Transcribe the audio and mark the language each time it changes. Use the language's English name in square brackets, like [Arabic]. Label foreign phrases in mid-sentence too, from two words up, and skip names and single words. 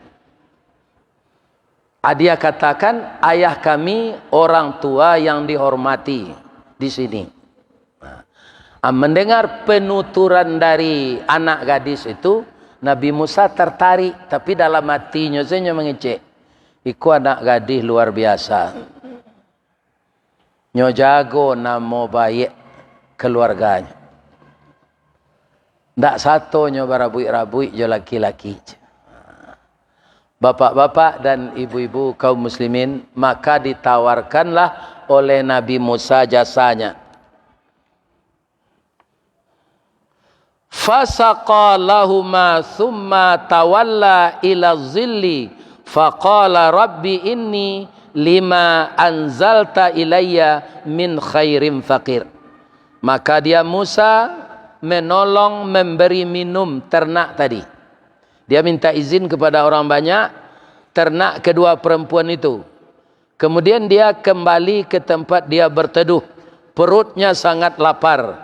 [Indonesian] Dia katakan, ayah kami orang tua yang dihormati di sini. Mendengar penuturan dari anak gadis itu, Nabi Musa tertarik, tapi dalam hatinya saja mengecek. [Minangkabau] Iku anak gadis luar biasa. Nyo jago namo baik keluarganya. Ndak satu nyo barabui-rabui jo laki-laki. [Indonesian] Bapak-bapak dan ibu-ibu kaum muslimin, maka ditawarkanlah oleh Nabi Musa jasanya. [Arabic] فسقى لهما ثم تولى إلى الظل فقال رب إني لما أنزلت إلي من خير فقير. [Indonesian] Maka dia Musa menolong memberi minum ternak tadi. Dia minta izin kepada orang banyak, ternak kedua perempuan itu. Kemudian dia kembali ke tempat dia berteduh. Perutnya sangat lapar.